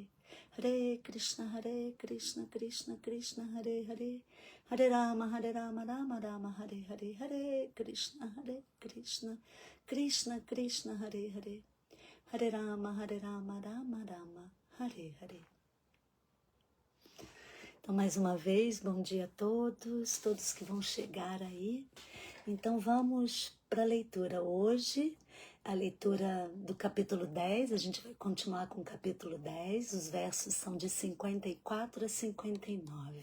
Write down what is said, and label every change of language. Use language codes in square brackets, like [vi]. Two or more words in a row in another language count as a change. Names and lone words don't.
[sa] हरे कृष्ण कृष्ण कृष्ण हरे हरे हरे राम राम राम हरे हरे. हरे कृष्ण कृष्ण कृष्ण हरे हरे हरे राम राम राम हरे हरे. [pt] Então, mais uma vez, bom dia a todos que vão chegar aí. Então, vamos para a leitura. Hoje, a leitura do capítulo 10, a gente vai continuar com o capítulo 10, os versos são de 54 a 59.